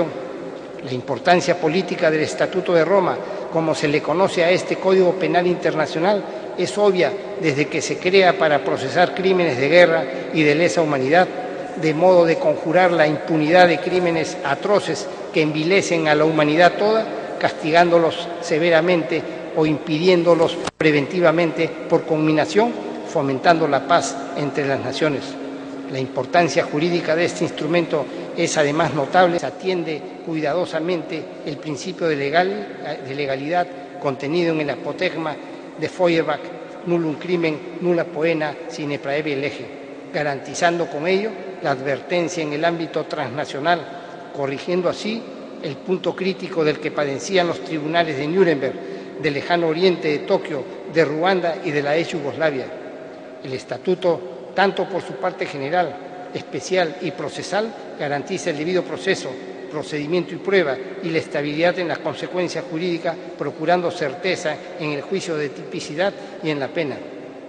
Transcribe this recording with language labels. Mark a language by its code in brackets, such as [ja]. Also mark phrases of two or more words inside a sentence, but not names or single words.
[es] La importancia política del Estatuto de Roma, como se le conoce a este Código Penal Internacional, es obvia desde que se crea para procesar crímenes de guerra y de lesa humanidad, de modo de conjurar la impunidad de crímenes atroces que envilecen a la humanidad toda, castigándolos severamente o impidiéndolos preventivamente por conminación, fomentando la paz entre las naciones. La importancia jurídica de este instrumento es además notable. Se atiende cuidadosamente el principio de legalidad contenido en el apotegma de Feuerbach, [la] nullum crimen, nulla poena, sine praevi lege, [es] garantizando con ello la advertencia en el ámbito transnacional, corrigiendo así el punto crítico del que padecían los tribunales de Nuremberg, del Lejano Oriente, de Tokio, de Ruanda y de la ex Yugoslavia. El Estatuto, tanto por su parte general, especial y procesal, garantiza el debido proceso, procedimiento y prueba y la estabilidad en las consecuencias jurídicas, procurando certeza en el juicio de tipicidad y en la pena.